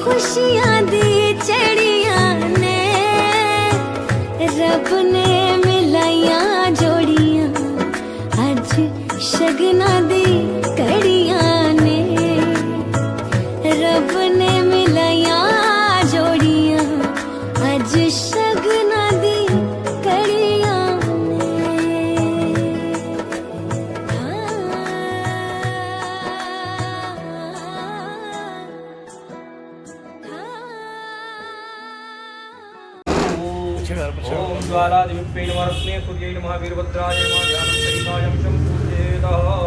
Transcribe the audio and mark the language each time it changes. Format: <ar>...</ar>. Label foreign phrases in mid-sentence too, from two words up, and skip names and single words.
<pa>ਖੁਸ਼ੀਆਂ ਦੀ ਚੜ੍ਹੀਆਂ ਨੇ ਰੱਬ ਨੇ ਮਿਲਾਈਆਂ ਜੋੜੀਆਂ ਅੱਜ ਸ਼ਗਨਾਂ ਦੀ ਕੜੀਆਂ ਨੇ ਰੱਬ ਨੇ ਮਿਲਾਈਆਂ ਜੋੜੀਆਂ ਅੱਜ ਸ਼ਗਨਾਂ ਦੀ ਕੜੀਆਂ</pa> <sa>ओम ज्वालादिव्ये नमः रत्ने सूर्ये नमः वीरभद्राय नमः ध्यानं सहितायं शम्पूजेतः।</sa>